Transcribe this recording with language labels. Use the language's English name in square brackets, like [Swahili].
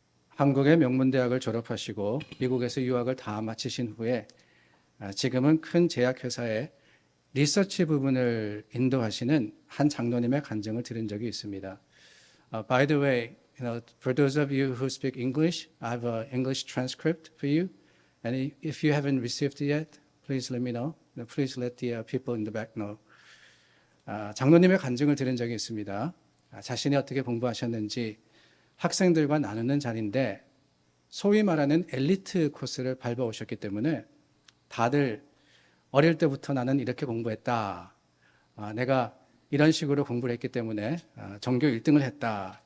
[Korean] 한국의 명문대학을 졸업하시고 미국에서 유학을 다 마치신 후에 지금은 큰 제약회사의 리서치 부분을 인도하시는 한 장로님의 간증을 들은 적이 있습니다. [English] By the way, for those of you who speak English, I have an English transcript for you. And if you haven't received it yet, please let me know. Please let the people in the back know. [Korean] 장로님의 간증을 들은 적이 있습니다. 자신이 어떻게 공부하셨는지 학생들과 나누는 자리인데 소위 말하는 엘리트 코스를 밟아오셨기 때문에 다들 어릴 때부터 나는 이렇게 공부했다. 내가 이런 식으로 공부를 했기 때문에 전교 1등을 했다.